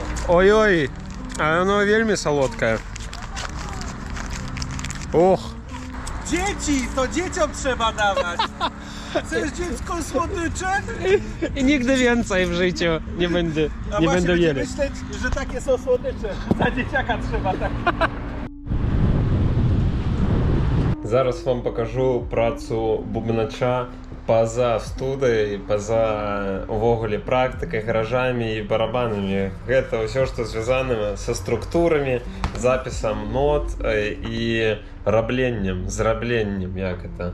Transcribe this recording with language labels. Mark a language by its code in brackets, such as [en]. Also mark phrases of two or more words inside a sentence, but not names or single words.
[pl] Oj, a ono wielmi słodkie. Och. Dzieci! To dzieciom trzeba dawać! Chcesz dziecko słodycze? I nigdy więcej w życiu nie będę jeli. myśleć, że takie są słodycze. Za dzieciaka trzeba tak. [be] Зараз вам покажу працу бубнача па-за студыяй, па-за увогуле практыкай, гаражамі і барабанамі. Гэта ўсё, што звязана са структурамі, запісам нот і зрабленнем, [ru] як это.